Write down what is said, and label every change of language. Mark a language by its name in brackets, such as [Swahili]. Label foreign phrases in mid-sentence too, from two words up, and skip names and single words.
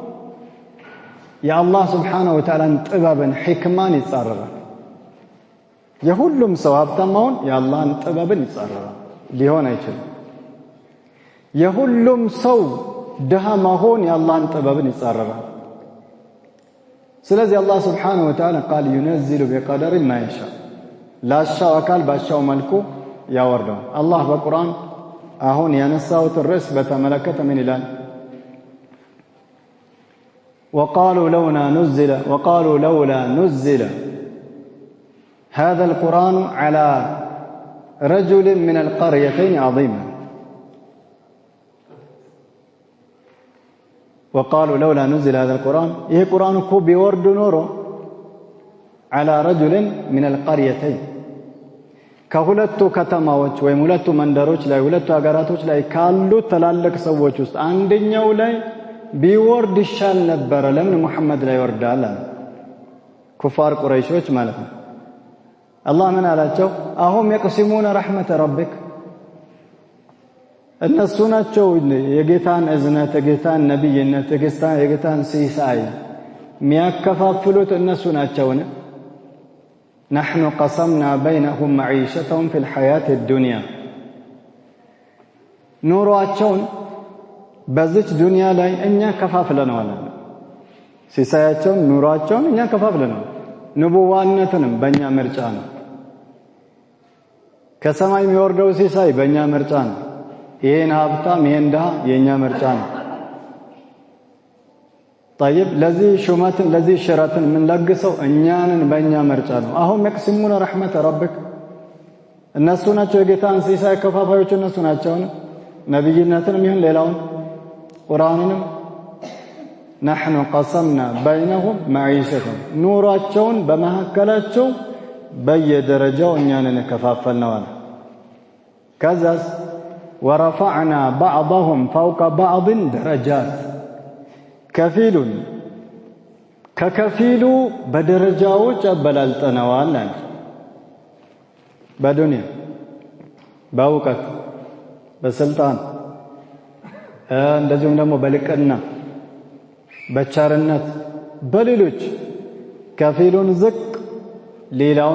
[Amharic] የአላህ [Arabic] سبحانه وتعالى [Amharic] ጥበብን ሕክማን ይጻረራል። የሁሉም ሰው ሀብታም መሆን የአላህን ጥበብን ይጻረራል፣ ሊሆን አይችልም። የሁሉም ሰው ድሃ መሆን የአላህን ጥበብን ይጻረራል። ስለዚህ አላህ Subhanahu Wa Ta'ala [Arabic] قال ينزل بقدر ما يشاء [Amharic] ላሻው አካል ባሻው መልኩ ያወርደዋል። አላህ በቁርአን አሁን ያነሳውት ርዕስ በተመለከተ ምን ይላል? [Arabic] وقالوا لولا نزل هذا القرآن على رجل من القريتين عظيم وقالوا لولا نزل هذا القرآن [Amharic] ይህ ቁርአን እኮ ቢወርድ ኖሮ [Arabic] على رجل من القريتين [Amharic] ከሁለቱ ከተማዎች ወይም ሁለቱ መንደሮች ላይ ሁለቱ ሀገራቶች ላይ ካሉ ተላልቅ ሰዎች ውስጥ አንደኛው ላይ ቢወርድ ይሻል ነበር። ለምን መሐመድ ላይ ይወርዳል? ኩፋር ቁረይሾች ማለት ነው። አላህ ምን አላቸው? አሁም [Arabic] يقسمون رحمة ربك [Amharic] እነሱ ናቸው የጌታን እዝነት፣ የጌታን ነብይነት፣ የጌታን ሲሳይ የሚያከፋፍሉት እነሱ ናቸውን? [Arabic] نحن قسمنا بينهم معيشتهم في الحياة الدنيا [Amharic] ኑሯቸውን በዚች ዱንያ ላይ እኛ ከፋፍለናል። ሲሳያቸውን ኑሯቸውን እኛ ከፋፍለናል። ንቡዋነትንም በእኛ ምርጫ ነው። ከሰማይ የሚወርደው ሲሳይ በእኛ ምርጫ ነው። ይሄን ሀብታም ይሄን ድሃ የኛ ምርጫ ነው። طيب ለዚህ ሹመትን ለዚህ ሽረትን ምን ለግሰው እኛንን በእኛ ምርጫ ነው። አሁን [Arabic] يقسمون رحمة ربك [Amharic] እነሱ ናቸው የጌታን ሲሳይ ከፋፋዮች እነሱ ናቸው። ነብይነትንም ይሁን ሌላውን ቁርአንንም [Arabic] نحن قسمنا بينهم معيشتهم [Amharic] ኑሯቸውን በመሐከላቸው በየደረጃው እኛንን ከፋፈልነው። ከዛስ [Arabic] ورفعنا بعضهم فوق بعض درجات [Amharic] ከፊሉን ከከፊሉ በደረጃዎች አበላልጠነዋል። በዱንያ በእውቀት በስልጣን እንደዚሁም ደግሞ በልቅና በቻርነት በሌሎች ከፊሉን ዝቅ ሌላውን